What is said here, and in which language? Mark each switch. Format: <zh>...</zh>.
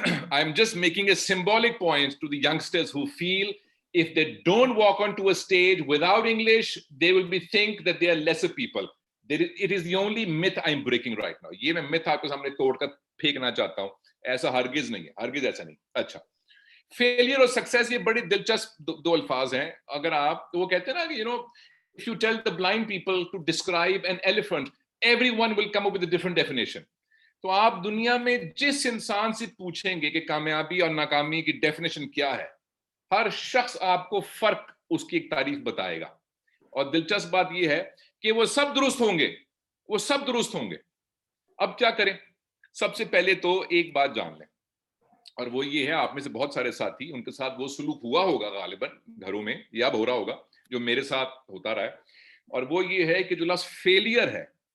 <en>I'm just making a symbolic point to the youngsters who feel if they don't walk onto a stage without English, they will think that they are lesser people. It is the only myth I'm breaking right now.</en> <ur>یہ میں myth آپ کے سامنے توڑ کر پھینکنا چاہتا ہوں. ایسا ہرگز نہیں ہے, ہرگز ایسا نہیں. اچھا, فیلئر اور سکسیس یہ بڑی دلچسپ دو الفاظ ہیں. اگر آپ, تو وہ کہتے ہیں نا کہ</ur> <en>if you tell the blind people to describe an elephant, everyone will come up with a different definition.</en> <ur>تو آپ دنیا میں جس انسان سے پوچھیں گے کہ کامیابی اور ناکامی کی ڈیفینیشن کیا ہے, ہر شخص آپ کو فرق اس کی ایک تعریف بتائے گا. اور دلچسپ بات یہ ہے کہ وہ سب درست ہوں گے، وہ سب درست ہوں گے. اب کیا کریں؟ سب سے پہلے تو ایک بات جان لیں، اور وہ یہ ہے، آپ میں سے بہت سارے ساتھی ان کے ساتھ وہ سلوک ہوا ہوگا غالباً گھروں میں یا اب ہو رہا ہوگا جو میرے ساتھ ہوتا رہا ہے، اور وہ یہ ہے کہ جو لفظ فیلئر ہے،</ur>